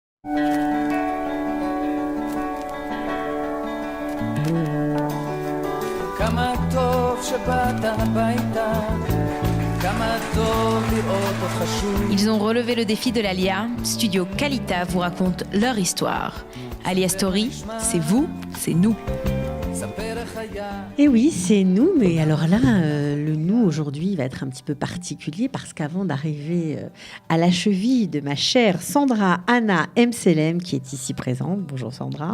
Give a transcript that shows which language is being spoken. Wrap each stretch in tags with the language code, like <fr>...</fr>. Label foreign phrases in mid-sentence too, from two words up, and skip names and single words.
<he>כמה טוב שבאת הביתה, כמה טוב לראות אותך שוב.</he> <fr>Ils ont relevé le défi de l'Alia. Studio Kalita vous raconte leur histoire. Alia Story, c'est vous, c'est nous. Et oui, c'est nous, mais alors là, le nous aujourd'hui va être un petit peu particulier parce qu'avant d'arriver à la cheville de ma chère Sandra Anna Mselem, qui est ici présente, bonjour Sandra.</fr>